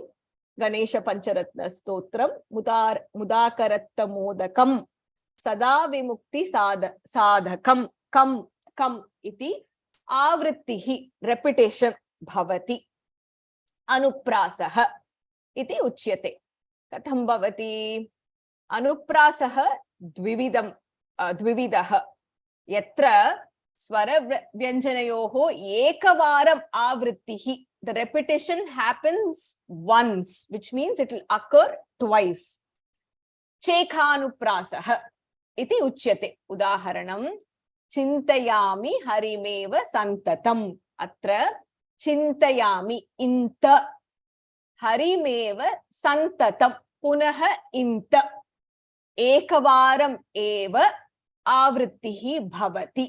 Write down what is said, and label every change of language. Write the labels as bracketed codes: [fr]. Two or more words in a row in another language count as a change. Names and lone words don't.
[sa] गणेश पञ्चरत्न स्तोत्रम् मुदाकरात्त मोदकम् सदा विमुक्ति साधकम् कम् इति आवृत्तिः, repetition भवति. अनुप्रासः इति उच्यते. कथं भवति? अनुप्रासः द्विविधः यत्र स्वर व्यञ्जनयोः एकवारम् आवृत्तिः. [en] The repetition happens once, which means it will occur twice. [sa] छेकानुप्रासः इति उच्यते. उदाहरणम् चिन्तयामि हरिमेव सन्ततम्. अत्र चिन्तयामि इन्त हरिमेव सन्ततम्. पुनः इन्त एकवारम् एव आवृत्तिः भवति.